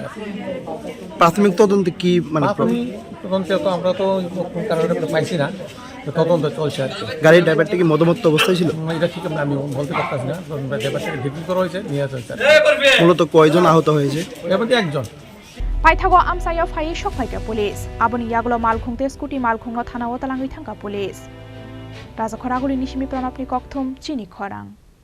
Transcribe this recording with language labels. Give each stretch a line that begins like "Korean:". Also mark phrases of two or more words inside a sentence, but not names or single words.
Bangla: প্রাথমিক তদন্তে কি মানে তদন্তে তো আমরা তো কারণে পাইছি না তদন্ত চলছে আর কি গাড়ির ড্রাইভারটা কি মদমত্ত অবস্থায় ছিল এটা ঠিক আমি বলতে পারতাম না ড্রাইভারটাকে ভিত্তি করা হয়েছে নিয়ে চলছে মূলত কয়জন আহত হয়েছে এর মধ্যে একজন
Kok Borok: Paithago amsayo phai sokphaika police aboni yaglo Malkhung te scooty Malkhung no thana o talangui thangka police Rajakhor Aguli nisimi pranapni kokthum Chini Khorang